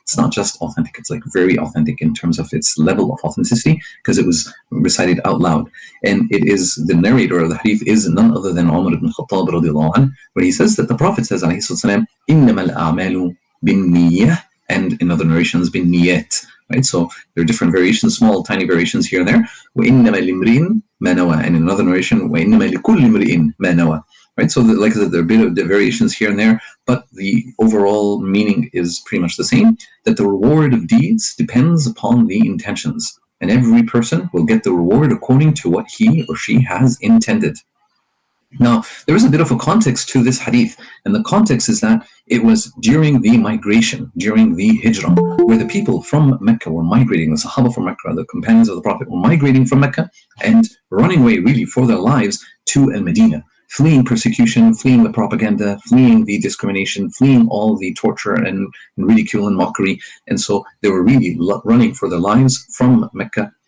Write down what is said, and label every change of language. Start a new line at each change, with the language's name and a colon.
English: It's not just authentic, it's like very authentic in terms of its level of authenticity, because it was recited out loud. And it is, the narrator of the hadith is none other than Umar ibn Khattab radiallahu anhu, where he says that the Prophet says, alayhi salam,
Arabic: "Innamal a'malu bin niyyah,"
English: and in other narrations, bin niyyat. Right? So there are different variations, small, tiny variations here and there.
Arabic: وَإِنَّمَا لِمْرِئٍ مَا نَوَى.
English: And in another narration,
Arabic: وَإِنَّمَا لِكُلِّ امْرِئٍ مَا نَوَى.
English: Right? So like I said, there are a bit of the variations here and there, but the overall meaning is pretty much the same, that the reward of deeds depends upon the intentions. And every person will get the reward according to what he or she has intended. Now, there is a bit of a context to this hadith, and the context is that it was during the migration, during the hijrah, where the people from Mecca were migrating, the Sahaba from Mecca, the companions of the Prophet were migrating from Mecca and running away really for their lives to Al-Madinah, fleeing persecution, fleeing the propaganda, fleeing the discrimination, fleeing all the torture and ridicule and mockery. And so they were really running for their lives from Mecca